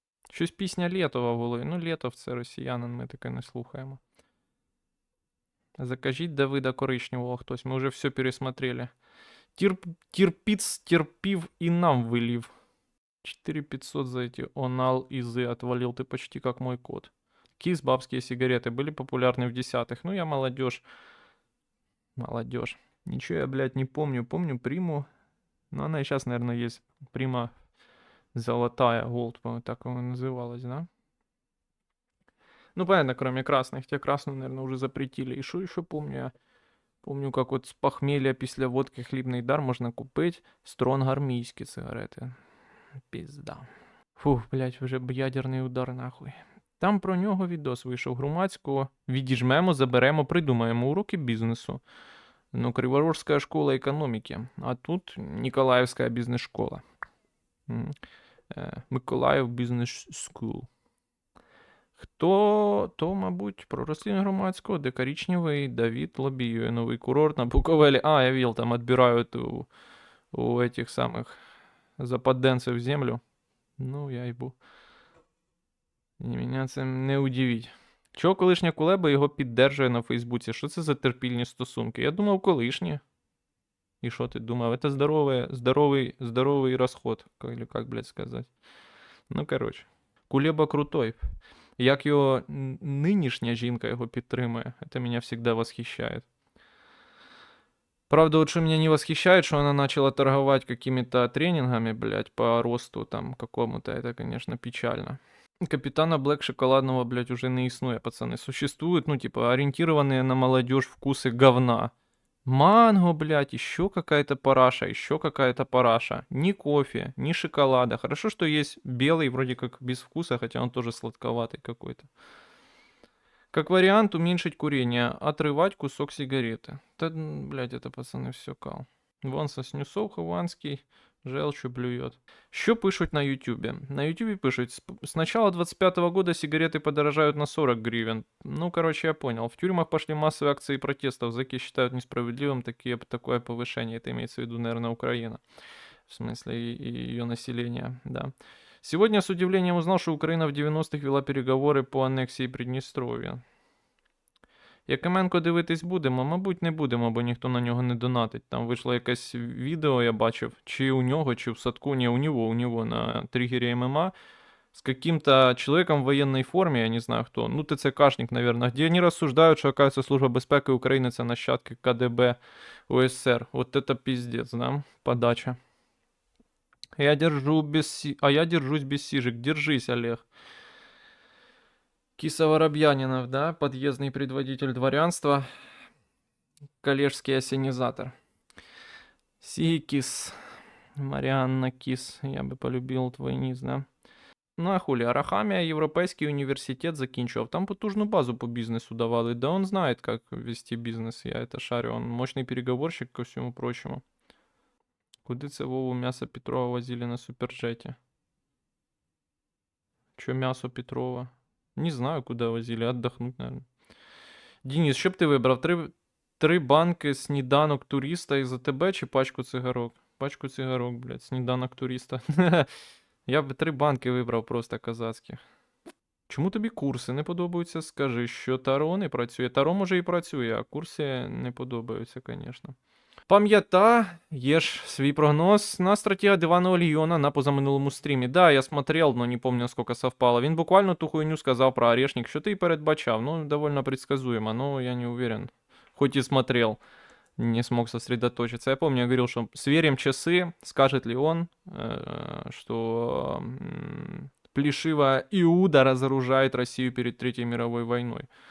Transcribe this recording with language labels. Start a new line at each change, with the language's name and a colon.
Ukrainian: Щось пісня Лєтова в голові. Ну, Лєтов це росіянин, ми таке не слухаємо. Закажіть Давида Коричневого хтось, ми вже все пересмотрели. Терпиц терпів і нам вылив.
Russian: 4500 за эти онал изы отвалил, ты почти как мой кот. Кис, бабские сигареты были популярны в десятых. Ну, я молодежь. Молодежь. Ничего я, блядь, не помню. Помню Приму. Но она и сейчас, наверное, есть. Прима золотая, Голд, по-моему, так она называлась, да? Ну, понятно, кроме красных. Те красную, наверное, уже запретили. И что еще помню я?
Ukrainian: Помню, как от з похмілля після водки хлібний дар можна купити стронг армійські сигарети. Пізда. Фух, блять, вже б ядерний удар нахуй. Там про нього відос вийшов громадського. Відіжмемо, заберемо, придумаємо уроки бізнесу. Ну, Криворожська школа економіки. А тут Ніколаївська бізнес-школа. Миколаїв бізнес скул. Хто, то, мабуть, про розслідування громадського, де коричневий Давид лобіює новий курорт на Буковелі.
Russian: А, я видел, там отбирают у этих самых западенцев землю.
Ukrainian: Ну, я їбу. І мене це не удивить. Чого колишня Кулеба його піддержує на Фейсбуці? Що це за терпільні стосунки? Я думав, колишні. І що ти думав? Це здоровий розход.
Russian: Или как, блядь, сказать. Ну, короче. Кулеба крутой.
Ukrainian: Як його нинішня жінка його підтримує, це мене завжди восхищає.
Russian: Правда, вот что меня не восхищает, что она начала торговать какими-то тренингами, блядь, по росту там какому-то, это, конечно, печально. Капитана Блэк шоколадного, блядь, уже
Ukrainian: не існує,
Russian: пацаны. Существуют, ну, типа, ориентированные на молодежь вкусы говна. Манго, блядь, еще какая-то параша, еще какая-то параша. Ни кофе, ни шоколада. Хорошо, что есть белый, вроде как без вкуса, хотя он тоже сладковатый какой-то. Как вариант уменьшить курение, отрывать кусок сигареты. Да, блядь, это, пацаны, все кал. Вон Соснюсов Хованский желчью блюет.
Ukrainian: Що пишуть на Ютубе?
Russian: На Ютубе пишут, с начала 25 года сигареты подорожают на 40 гривен. Ну, короче, я понял. В тюрьмах пошли массовые акции протестов. Зэки считают несправедливым такое повышение. Это имеется в виду, наверное, Украина. В смысле, и ее население, да. Сегодня с удивлением узнал, что Украина в 90-х вела переговоры по аннексії Придністров'я.
Ukrainian: Якименко дивитись будемо? Мабуть, не будемо, бо ніхто на нього не донатить. Там вийшло якесь відео, я бачив, чи у нього, чи в садку, не,
Russian: у него на триггере ММА, с каким-то человеком в военной форме, я не знаю кто, ну ТЦКшник, наверное, где они рассуждают, что, оказывается,
Ukrainian: служба безпеки України це нащадки КДБ УССР.
Russian: Вот это пиздец, да, подача. Я держусь без сижек. Держись, Олег. Киса Воробьянинов, да, подъездный предводитель дворянства, коллежский осенизатор. Кис, Марианна Кис, я бы полюбил твой низ, да.
Ukrainian: Ну а хули, Арахамія Європейський університет закінчував. Там потужну базу по бізнесу давали.
Russian: Да он знает, как вести бизнес, я это шарю. Он мощный переговорщик, ко всему прочему.
Ukrainian: Куди це Вову м'ясо Петрова возили на суперджеті?
Russian: Чё мясо Петрова? Не знаю, куда возили, отдохнуть, наверное.
Ukrainian: Денис, що б ти вибрав? Три банки сніданок туриста із АТБ чи пачку цигарок? Пачку цигарок, блядь, сніданок туриста. Я б 3 банки вибрав просто казацьких. Чому тобі курси не подобаються? Скажи, що Таро не працює. Таро може і працює, а курси не подобаються, звісно. Пам'ятаєш свій прогноз на стратега Дивана Льйона на позаминулому стрімі.
Russian: Да, я смотрел, но не помню, сколько совпало.
Ukrainian: Він буквально ту хуйню сказав про Орешник, що ти і передбачав.
Russian: Ну, довольно предсказуемо, но я не уверен. Хоть и смотрел, не смог сосредоточиться. Я помню, я говорил, что сверим часы, скажет ли он, что плешивая Иуда разоружает Россию перед Третьей мировой войной.